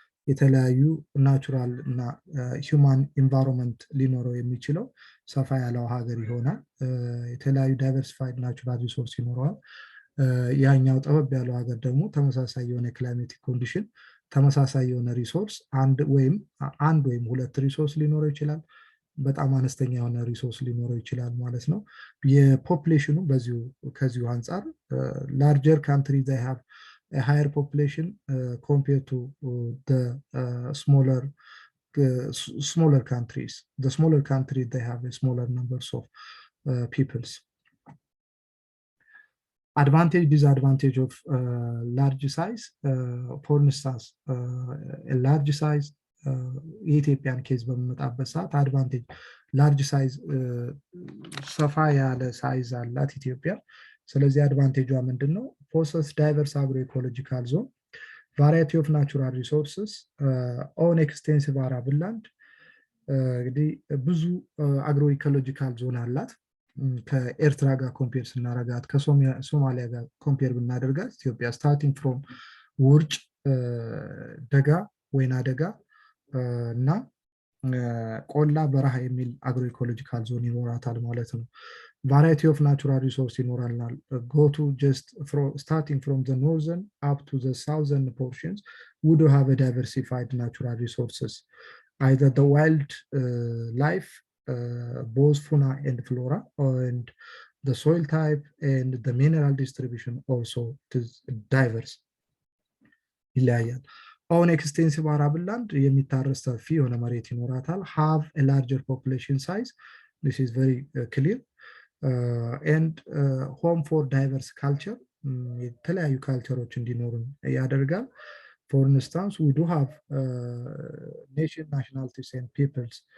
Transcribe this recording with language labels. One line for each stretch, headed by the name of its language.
Amharic: የተለያዩ ናቹራል እና ሂውማን ኢንቫይሮንመንት ሊኖረው የሚችለው ሰፋ ያለው ሀገር ይሆናል የተለያዩ ዳይቨርሲፋይድ ናቹራል ሪሶርስ ይኖረዋል ያኛው ጠበብ ያለው ሀገር ደግሞ ተመሳሳይ የሆነ ክላይሜቲክ ኮንዲሽን ተመሳሳይ የሆነ ሪሶርስ አንድ ወይም ሁለት ሪሶርስ ሊኖረው ይችላል በጣም አነስተኛ የሆነ ሪሶርስ ሊኖረው ይችላል ማለት ነው። የፖፑሌሽኑ ከዚሁ አንጻር
English: larger countries they have a higher population compared to the smaller countries. The smaller countries, they have a smaller numbers of peoples. Advantage, disadvantage of large size. For instance, a large size
Amharic: የኢትዮጵያን ኬዝ በምንመጣበት ሰዓት አድቫንቴጅ ላርጅ ሳይዝ ሰፋ ያለ ሳይዝ አላት ኢትዮጵያ። ስለዚህ አድቫንቴጇ ምንድን ነው? ፖሰስ ዳይቨርስ አግሮ ኢኮሎጂካል ዞን ቫራይቲ ኦፍ ናቹራል ሪሶርስስ ኦን ኤክስቴንሲቭ አራብል ላንድ። እንግዲህ ብዙ አግሮ ኢኮሎጂካል ዞን አላት። ከኤርትራ ጋር ኮምፔር ስናረጋት፣ ከሶማሊያ ጋር ኮምፔር ብናደርጋት ኢትዮጵያ ስታርቲንግ ፍሮም ውርጭ፣ ደጋ፣ ወይና ደጋ እና ቆላ በረሃ የሚል አግሮ ኢኮሎጂካል ዞን ይኖራታል ማለት ነው። ቫራይቲ ኦፍ ናቹራል ሪሶርስ ይኖራልናል።
English: ጎቱ ጀስት ስታርቲንግ ፍሮም ዘ ኖርዘርን አፕ ቱ ዘ ሳውዘርን ፖርሽንስ ውድ ሃቭ ዳይቨርሲፋይድ ናቹራል ሪሶርስስ either the wild life, both fauna and flora, and the soil type and the mineral distribution also is diverse.
Amharic: ይለያያል።
English: on extensive arable land
Amharic: የሚታረስ ሰፊ የሆነ መሬት ይኖራታል።
English: have a larger population size, this is very clear, and home for diverse culture,
Amharic: የተለያዩ ካልቸሮች እንዲኖሩን ያደርጋል።
English: For instance, we do have nation, nationalities, and peoples.